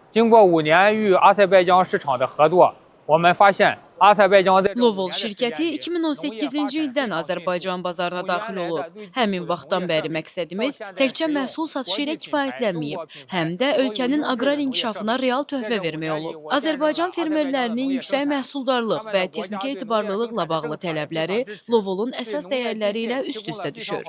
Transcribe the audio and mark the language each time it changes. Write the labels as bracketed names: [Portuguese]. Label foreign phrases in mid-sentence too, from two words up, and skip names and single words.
[Chinese] 经过5年与阿塞拜疆市场的合作，我们发现 [Azerbaijani] Lovol şirkəti 2018-ci ildən Azərbaycan bazarına daxil olub. Həmin vaxtdan bəri məqsədimiz təkcə məhsul satışı ilə kifayətlənməyib, həm də ölkənin aqrar inkişafına real töhfə vermək olub. Azərbaycan fermerlərinin yüksək məhsuldarlıq və texniki etibarlılıqla bağlı tələbləri Lovolun əsas dəyərləri ilə üst-üstə düşür.